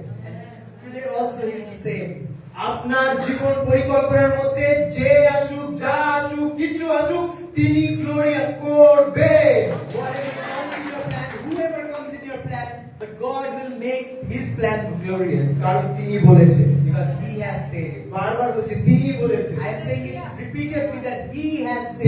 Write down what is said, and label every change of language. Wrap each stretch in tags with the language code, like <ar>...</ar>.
<en>And today also he is the same.</en> <bn>আপনার জীবন পরিকল্পনার মধ্যে যে আসুক, যা আসুক, কিছু আসুক, তিনি গ্লোরিয়াস করবে।</bn> <en>Whatever comes in your plan, whoever comes in your plan, but God will make his plan glorious.</en> <bn>কারণ তিনি বলেছে,</bn> <en>Because he has said it.</en> <bn>বারবার বলছে তিনি বলেছে,</bn> <en>I am saying it repeatedly that he has said</en>